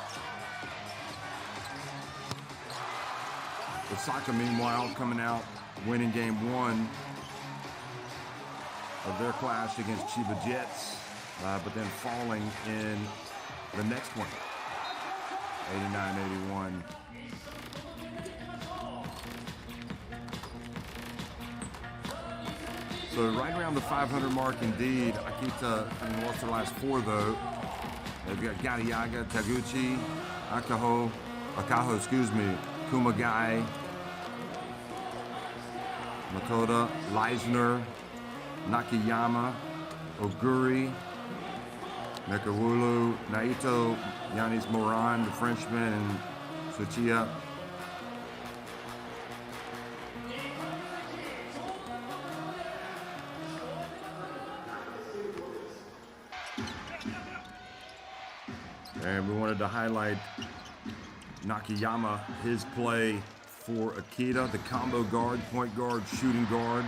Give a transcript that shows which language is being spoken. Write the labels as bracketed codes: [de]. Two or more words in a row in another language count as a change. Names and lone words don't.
[en] OSAKA, meanwhile, coming out winning game one of their clash against Chiba Jets, but then falling in the next one, 89-81. So right around the 500 mark indeed. Akita having lost their last four though. They've got Gariaga, Taguchi, Akaho, Kumagai, Makoda, Leisner, Nakayama, Oguri, Nekawulu, Naito, Yanis Moran, the Frenchman, and Tsuchiya. And we wanted to highlight Nakayama, his play for Akita, the combo guard, point guard, shooting guard.